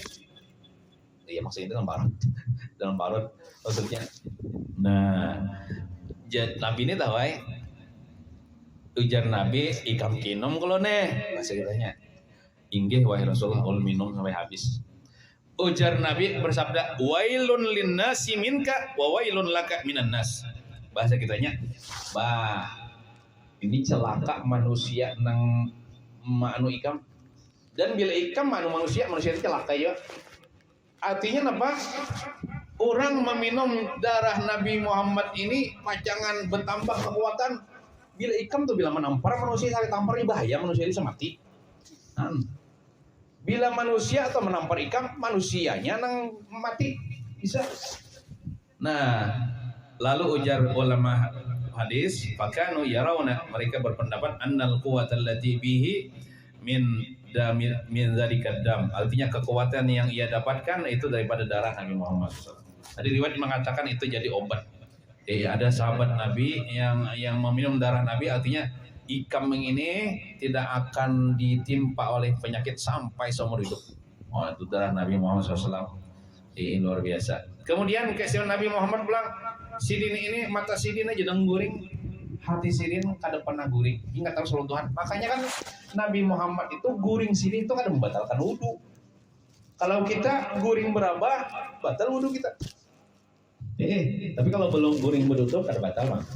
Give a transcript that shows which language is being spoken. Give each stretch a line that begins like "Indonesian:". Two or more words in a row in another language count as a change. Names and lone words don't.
Banjar: Iya, maksudnya dalam parut maksudnya. Nah, Nabi ini tahu ujar Nabi, "Ikam kinum kalau nih." Bahasa kitanya, "Inggih wahai Rasulullah, ulun minum sampai habis." Ujar Nabi bersabda,
Arabic: "Wailun linnasi minka wa wailun laka minan nas."
Banjar: Bahasa kitanya, ini celaka manusia nang manu ikam. Dan bila ikam manu manusia itu celaka ya. Artinya apa? Orang meminum darah Nabi Muhammad ini pacangan bertambah kekuatan. Bila ikam tuh bila menampar manusia sakit tamparnya bahaya, manusia bisa mati. Bila manusia atau menampar ikam, manusianya nang mati bisa. Nah, lalu ujar ulama hadis,
Arabic: "Fakanu yarawna,"
Banjar: mereka berpendapat,
Arabic: "annal quwwatal lati bihi min dzalika dam."
Banjar: Artinya kekuatan yang ia dapatkan itu daripada darah Nabi Muhammad. Ada riwayat mengatakan itu jadi obat. Ada sahabat Nabi yang meminum darah Nabi, artinya ikam ini tidak akan ditimpa oleh penyakit sampai seumur hidup. Itu darah Nabi Muhammad SAW. Luar biasa. Kemudian kesehatan Nabi Muhammad bilang, Sidin ini mata Sidin aja guring, hati Sidin kada pernah guring, ingat terus Tuhan. Makanya kan Nabi Muhammad itu guring Sidin itu kada membatalkan wudhu. Kalau kita guring berabah, batal wudhu kita. Tapi kalau belum guring berduduk kada batal mah.